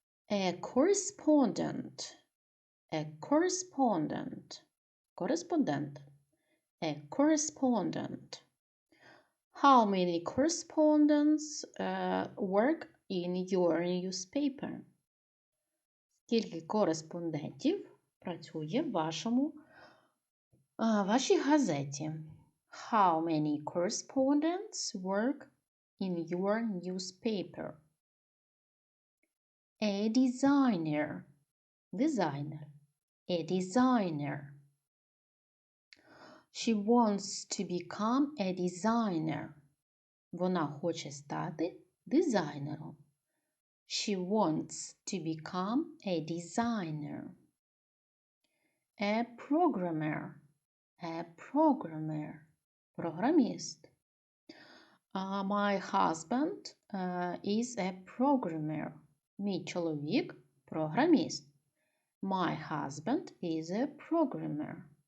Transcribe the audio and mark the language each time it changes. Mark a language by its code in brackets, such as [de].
[en] A correspondent. A correspondent. Кореспондент. A correspondent. How many correspondents work in your newspaper? [uk] Скільки кореспондентів працює в вашій газеті? [en] How many correspondents work in your newspaper? A designer. Designer. A designer. She wants to become a designer. [uk] Вона хоче стати дизайнером. [en] She wants to become a designer. A programmer. A programmer. Програміст. My husband is a programmer. [uk] Мій чоловік – програміст. [en] My husband is a programmer.